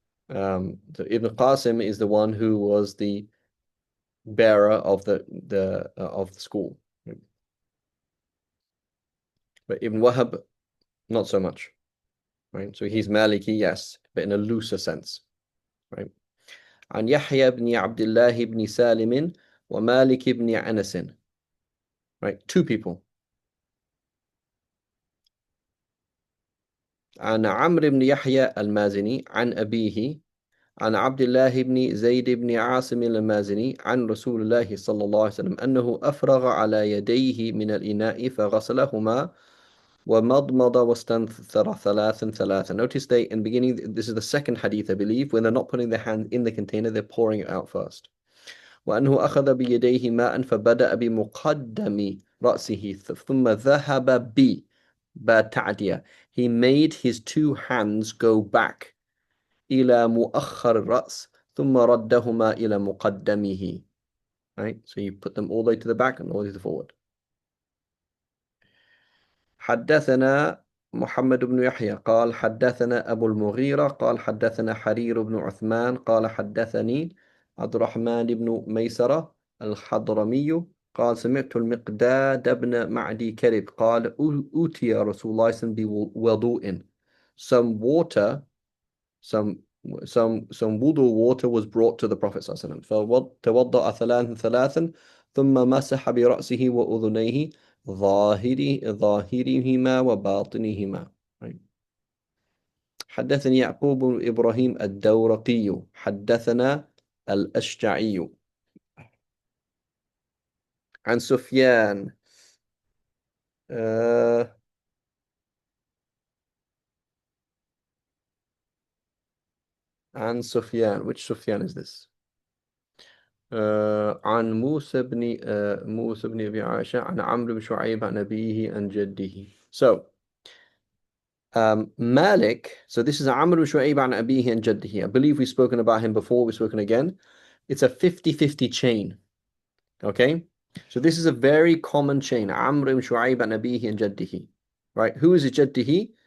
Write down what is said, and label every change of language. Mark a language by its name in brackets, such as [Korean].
[English] So Ibn Qasim is the one who was the bearer of the school, right? But Ibn Wahab, not so much, right? So he's Maliki, yes, but in a looser sense, right? [Arabic] عن يحيى بن عبد الله بن سالم ومالك بن أنس, [English] right? Two people. [Arabic] عن عمرو بن يحيى المازني عن أبيه عن عبد الله بن زيد بن عاصم المازني عن رسول الله صلى الله عليه وسلم أنه أفرغ على يديه من الإناء فغسلهما ومضمض واستنثر ثلاثا. [English] Notice they, in the beginning, this is the second hadith, I believe, when they're not putting their hand in the container, they're pouring it out first. [Arabic] وأنه أخذ بيديه ماء فبدأ بمقدم رأسه ثم ذهب بتعدية. [English] He made his two hands go back [Arabic] إلى مؤخر الرأس ثم ردهما إلى مقدمه. [English] Right? So you put them all the way to the back and all the way to the forward. [Arabic] حدثنا محمد بن يحيى قال حدثنا أبو المغيرة قال حدثنا حرير بن عثمان قال حدثني عبد الرحمن بن ميسرة الحضرمي قال سمعت المقداد بن معدي كرب قال أوتي رسول الله صلى الله عليه وسلم بوضوء. [English] Some water, some wudu water was brought to the Prophet [Arabic] صلى الله عليه وسلم. فتوضأ ثلاثا ثم مسح برأسه وأذنيه ظاهرهما وباطنهما. [English] Right. [Arabic] حدثني يعقوب بن إبراهيم الدورقي حدثنا الأشجعي عن سفيان عن سفيان. [English] Which Sufyan is this? [Arabic] عن موسى بن أبي عائشة عن عمرو بن شعيب عن أبيه عن جده. [English] So Malik, so this is Amr ibn Shu'ayb an Abihi and Jaddihi. I believe we've spoken about him before, we've spoken again. It's a 50-50 chain. Okay? So this is a very common chain. Amr ibn Shu'ayb an Abihi and Jaddihi. Right? Who is Jaddihi?